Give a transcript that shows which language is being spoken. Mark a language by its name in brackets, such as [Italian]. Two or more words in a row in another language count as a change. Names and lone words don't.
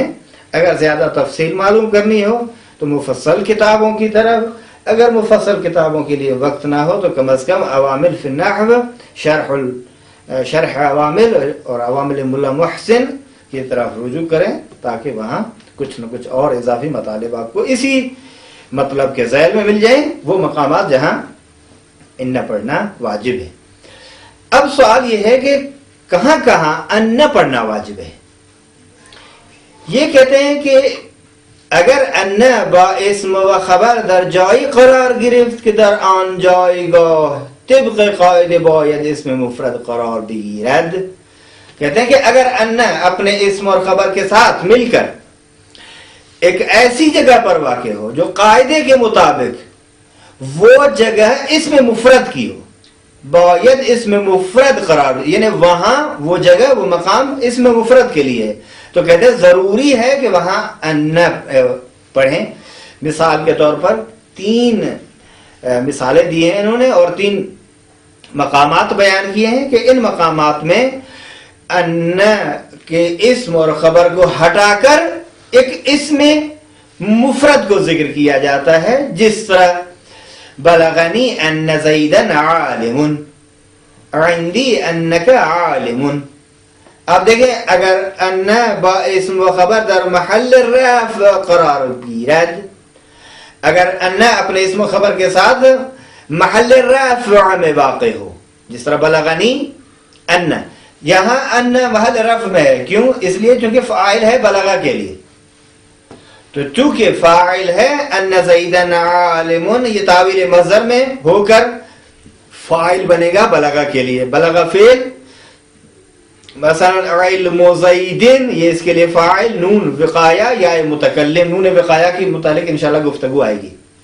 [Urdu] اگر زیادہ تفصیل معلوم کرنی ہو تو مفصل کتابوں کی طرف، اگر مفصل کتابوں کے لیے وقت نہ ہو تو کم از کم عوامل فی النحو، شرح عوامل اور عوامل ملا محسن کی طرف رجوع کریں تاکہ وہاں کچھ نہ کچھ اور اضافی مطالب آپ کو اسی مطلب کے ذیل میں مل جائیں، وہ مقامات جہاں ان پڑھنا واجب ہے. اب سوال یہ ہے کہ کہاں کہاں ان پڑھنا واجب ہے. [Persian] یہ کہتے ہیں کہ اگر ان با اسم و خبر در جایی قرار گرفت که در آن جایگاه طبق قاعده باید اسم مفرد قرار بگیرد، [Urdu] کہتے ہیں کہ اگر ان اپنے اسم اور خبر کے ساتھ مل کر ایک ایسی جگہ پر واقع ہو جو قاعدے کے مطابق وہ جگہ اسم مفرد کی ہو، [Persian] باید اسم مفرد قرار [Urdu] ہو، یعنی وہاں وہ جگہ وہ مقام اسم مفرد کے لیے ہے، تو کہتے ہیں ضروری ہے کہ وہاں ان پڑھیں۔ مثال کے طور پر 3 مثالیں دی ہیں انہوں نے اور 3 مقامات بیان کیے ہیں کہ ان مقامات میں ان کے اسم اور خبر کو ہٹا کر ایک اسم مفرد کو ذکر کیا جاتا ہے، جس طرح [Arabic] بلغنی ان زیدن عالم، عندی انک عالم۔ [Persian] اب دیکھیں اگر ان با اسم و خبر در محل رفع قرار گیرد، [Urdu] اگر ان اپنے اسم و خبر کے ساتھ محل رفع میں واقع ہو، جس طرح [Arabic] بلغنی ان، [Urdu] یہاں ان محل رفع میں ہے، کیوں؟ اس لیے چونکہ فاعل ہے بلغہ کے لیے، تو چونکہ فاعل ہے [Arabic] ان زیدن عالم، [Urdu] یہ تعویل مصدر میں ہو کر فاعل بنے گا بلغہ کے لیے، بلغہ فعل، مثلا [Arabic] علم زیدن [Urdu] یہ اس کے لیے فاعل، نون وقایہ یا متکلم، نون وقایہ کی متعلق انشاءاللہ گفتگو آئے گی۔